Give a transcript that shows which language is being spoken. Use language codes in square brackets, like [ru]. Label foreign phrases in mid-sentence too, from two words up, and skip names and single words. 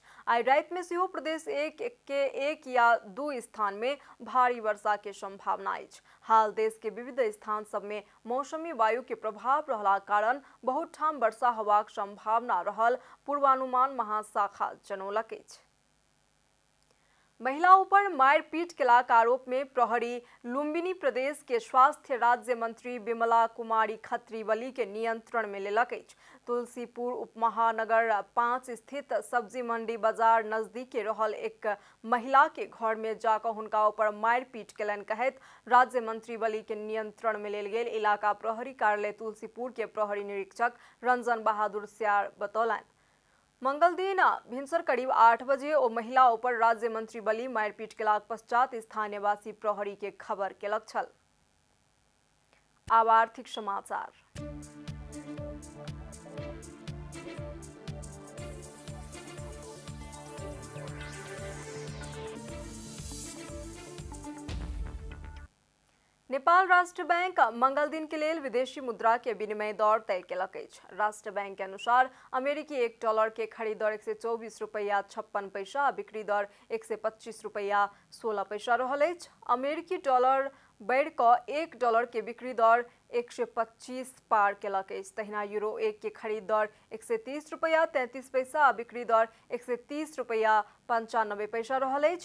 [mai] आई रात में सेहो प्रदेश 1 के 1 या 2 स्थान में भारी वर्षा के संभावना अछि। हाल देश के विविध स्थान सब में मौसमी वायु के प्रभाव रहला कारण बहुत ठाम वर्षा होबाक संभावना रहल पूर्वानुमान महाशाखा जनौलक अछि। महिलाओं पर मारपीट के आरोप में प्रहरी लुम्बिनी प्रदेश के स्वास्थ्य राज्य मंत्री विमला कुमारी खत्रीवली के नियंत्रण में लेलक अछि। तुलसीपुर उपमहानगर 5 स्थित सब्जी मंडी बाजार नजदीक रहल एक महिला के घर में जाकर हुनका ऊपर मारपीट केलनि कहैत राज्य मंत्री वली के नियंत्रण में लेल गेल। इलाका प्रहरी कार्यालय तुलसीपुर के प्रहरी निरीक्षक रंजन बहादुर स्यार बतौलनि मंगल दिन भिनसर करीब 8 बजे ओ महिला ऊपर राज्य मंत्री बली मारपीट केलाक पश्चात स्थानीय वासी प्रहरी के खबर केलक छल। आब आर्थिक समाचार। नेपाल राष्ट्र बैंक मंगल दिन के लेल विदेशी मुद्रा के विनिमय दर तय केलक अछि। राष्ट्र बैंक के अनुसार अमेरिकी $1 के खरीद दर 124 रुपया 56 पैसा, बिक्री दर 125 रुपया 16 पैसा रहल अछि। अमेरिकी डॉलर बढ़ कऽ $1 के बिक्री दर 125 पार केलक अछि। तहिना यूरो 1 के खरीद दर 130 रुपया 33 पैसा आ बिक्री दर 130 रुपया 95 पैसा रहल अछि।